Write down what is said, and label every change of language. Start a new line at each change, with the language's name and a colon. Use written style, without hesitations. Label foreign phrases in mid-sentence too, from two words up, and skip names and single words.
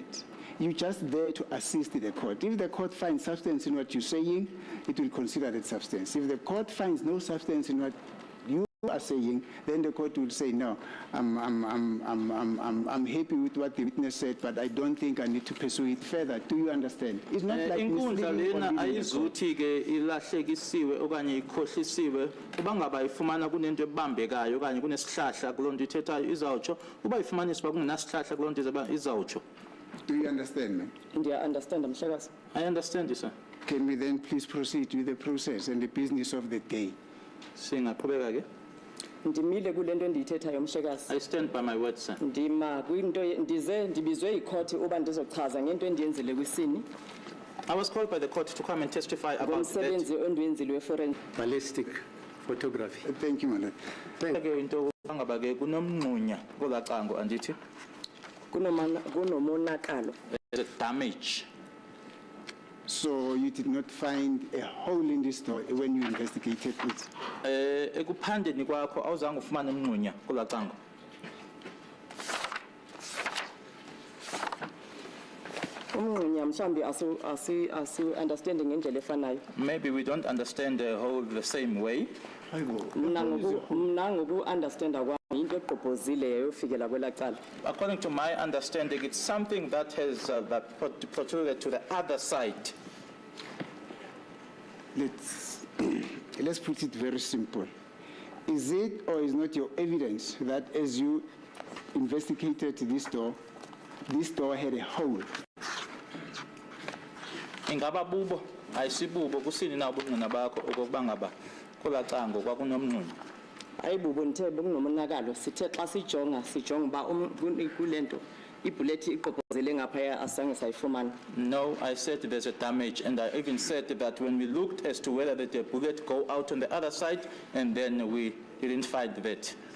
English: You're just there to assist the court. If the court finds substance in what you're saying, it will consider that substance. If the court finds no substance in what you are saying, then the court will say, no, I'm happy with what the witness said, but I don't think I need to pursue it further. Do you understand? It's not like
Xhosa: inkundla
English: misleading
Xhosa: lena
English: or leading the court.
Xhosa: ayizuthi ke ilahlekisiwe okanye ikhohlisiwe uba ngaba ifumana kunento ebambekayo okanye kunesihlahla kulonto ithethayo izawutsho uba ifumanisa uba kungenasihlahla kulonto izawutsho.
English: Do you understand, ma'am?
Xhosa: Ndiya understand mhlekazi.
English: I understand you, sir. Can we then please proceed with the process and the business of the day?
Xhosa: Singaqhubeka ke. Ndimile kule nto endiyithethayo mhlekazi.
English: I stand by my words, sir.
Xhosa: Ndima kwinto ndibizwe ikhothi uba ndizochaza ngento endiyenzile kwisini
English: I was called by the court to come and testify about that.
Xhosa: ngomsebenzi ondiwenzile we-foreign.
English: Ballistic photography. Thank you, my lord.
Xhosa: Ke into ngaba ke kunomnqunya kolacango andithi Kunomonakalo.
English: there's a damage. So you did not find a hole in this door when you investigated it?
Xhosa: Ekuphandeni kwakho awuzange ufumane umnqunya kolacango. Umnqunya mhlambi asu understanding ngendlela efanayo.
English: Maybe we don't understand the whole the same way.
Xhosa: Mna ngoku understanda kwami into egqobhozile yayofikela kwelacala.
English: According to my understanding, it's something that has that protruded to the other side. Let's put it very simple. Is it or is not your evidence that as you investigated this door had a hole?
Xhosa: Ingaba bubo ayisibubo kusini na ubungqina bakho okokuba ngaba kolacango kwakunomnqunya. Ayibubo ndithe bekunomonakalo sithe xa sijonga ba kulento ibullet iqobhozele ngaphaya asange sayifumana.
English: No, I said there's a damage, and I even said that when we looked as to whether the bullet go out on the other side, and then we didn't find that.